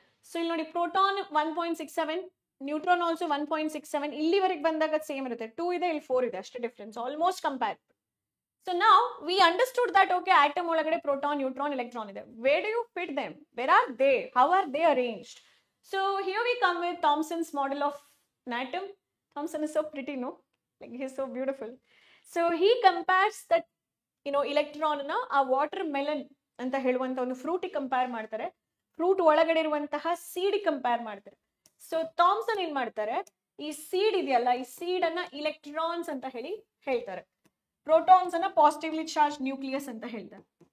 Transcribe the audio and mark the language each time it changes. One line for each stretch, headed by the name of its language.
Kannada: So ಇಲ್ಲಿ ನೋಡಿ proton 1.67, neutron also 1.67, ಇಲ್ಲಿವರೆಗೆ ಬಂದಾಗ ಸೇಮ್ ಇರುತ್ತೆ, 2 ಇದೆ ಇಲ್ಲಿ 4 ಇದೆ ಅಷ್ಟೇ difference, almost compare.
English: So now we understood that okay, atom ಒಳಗಡೆ proton, neutron, electron ಇದೆ. Where do you fit them? Where are they? How are they arranged? So here we come with Thomson's model of an atom. Thomson is so pretty, no? Like he's so beautiful. So he compares that, you know, electron na a watermelon
Kannada: ಅಂತ ಹೇಳುವಂತ ಒಂದು fruit compare ಮಾಡ್ತಾರೆ,
English: Fruit ಒಳಗಡೆ ಇರುವಂತಹ seed compare ಮಾಡ್ತಾರೆ.
Kannada: So Thomson ಏನ್ ಮಾಡ್ತಾರೆ, ಈ ಸೀಡ್ ಇದೆಯಲ್ಲ, ಈ ಸೀಡ್ ಅನ್ನ ಇಲೆಕ್ಟ್ರಾನ್ಸ್ ಅಂತ ಹೇಳ್ತಾರೆ, ಪ್ರೋಟಾನ್ಸ್ ಅನ್ನ ಪಾಸಿಟಿವ್ಲಿ ಚಾರ್ಜ್ ನ್ಯೂಕ್ಲಿಯಸ್ ಅಂತ ಹೇಳ್ತಾರೆ.